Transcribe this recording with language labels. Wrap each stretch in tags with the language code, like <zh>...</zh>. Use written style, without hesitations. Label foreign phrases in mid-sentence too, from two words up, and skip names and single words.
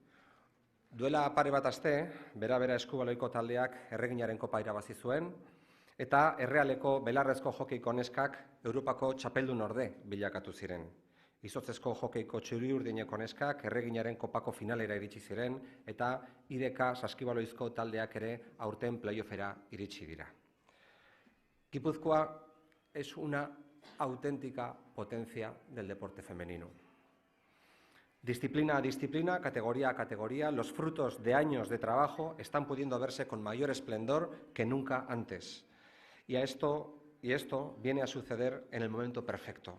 <eu>Duela pare bat aste, bera eskubaloiko taldeak erreginaren kopa irabazi zuen eta Errealeko belarrezko hokeiko neskak Europako txapeldun orde bilakatu ziren. Izotzezko hokeiko txuri-urdineko neskak erreginaren kopako finalera iritsi ziren eta IDK saskibaloizko taldeak ere aurten playoffera iritsi dira.</eu> <es>Gipuzkoa es una auténtica potencia del deporte femenino. Disciplina a disciplina, categoría a categoría, los frutos de años de trabajo están pudiendo verse con mayor esplendor que nunca antes. Y esto viene a suceder en el momento perfecto.</es>